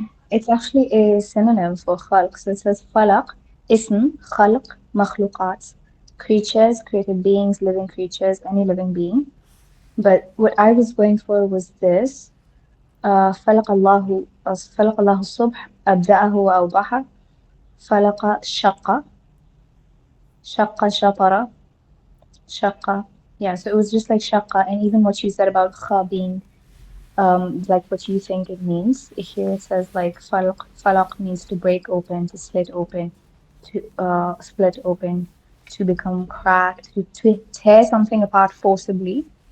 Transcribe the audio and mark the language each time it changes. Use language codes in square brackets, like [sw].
[en] it's actually a synonym for khalq. So it says falaq, ism, khalq, makhluqat, creatures, created beings, living creatures, any living being. But what I was going for was this. [ar] فلق الله الصبح أبدأه وأوضحه فلق شق شطر شق. [en] Yeah, so it was just like shaqqa, and even what you said about kha being like what you think it means. Here it says like falaq means to break open, to split open, to become cracked, to tear something apart forcibly.